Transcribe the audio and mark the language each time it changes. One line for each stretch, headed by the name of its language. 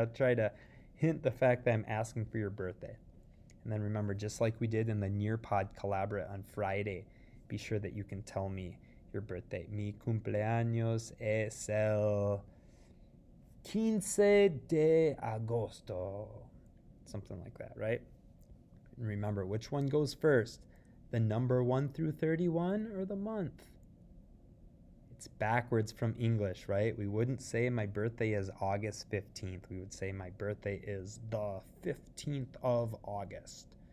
English: I'll try to hint the fact that I'm asking for your birthday. And then remember, just like we did in the Nearpod Collaborate on Friday, be sure that you can tell me your birthday.
Spanish: Mi cumpleaños es el 15 de agosto.
English: Something like that, right? And remember, which one goes first? The number 1 through 31 or the month? It's backwards from English, right? We wouldn't say my birthday is August 15th. We would say my birthday is the 15th of August.